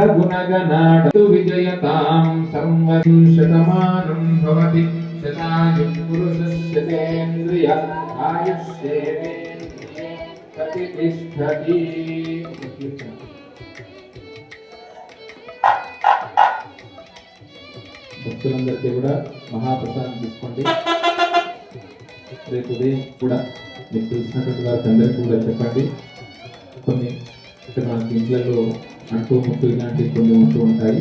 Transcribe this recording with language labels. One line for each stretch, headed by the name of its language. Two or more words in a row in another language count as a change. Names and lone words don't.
Sanskrit: गुणगणाडतु विजयतां सर्वं शतमानं भवति शतायुः पुरुषस्य तेन्द्रिय आयुष्येवेन्द्रिये प्रतिष्ठति।
Telugu: భక్తులందరికీ కూడా మహాప్రసాదం తీసుకోండి. రేపు ఉదయం కూడా మీకు తెలిసినటువంటి వారికి అందరికీ కూడా చెప్పండి. కొన్ని ఇక్కడ మనకి ఇంట్లో అంటూ ముట్టు ఇలాంటివి కొన్ని ఉంటూ ఉంటాయి.